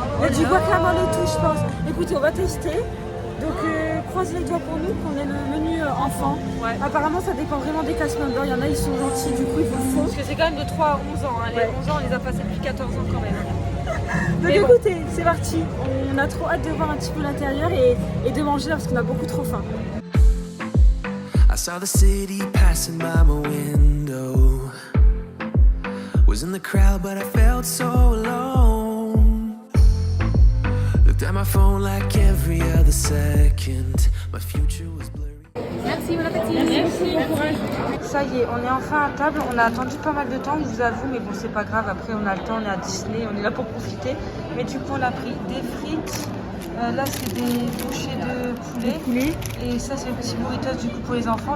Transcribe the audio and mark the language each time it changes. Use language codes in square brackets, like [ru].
[fr] Il y a du guacamole et tout, je pense. Écoutez, on va tester. Donc, croisez les doigts pour nous qu'on ait le menu enfant. Ouais. Apparemment, ça dépend vraiment des cast members. Il y en a, ils sont gentils, du coup, ils vous le font. Parce que c'est quand même de 3 à 11 ans. Hein. Les Ouais. 11 ans, on les a passés depuis 14 ans quand même. Donc, Mais bon. écoutez, c'est parti. On a trop hâte de voir un petit peu l'intérieur et de manger là parce qu'on a beaucoup trop faim. [en] I saw the city passing by my window. Was in the crowd, but I felt so alone. Looked at my phone like every other second. My future was blurry. [fr] Merci, bon appétit. Merci, bon courage. Ça y est, on est enfin à table. On a attendu pas mal de temps, je vous avoue, mais bon, c'est pas grave. Après, on a le temps, on est à Disney, on est là pour profiter. Mais du coup, on a pris des frites. Là, c'est des bouchées de poulet. Et ça, c'est le petit burritos du coup pour les enfants.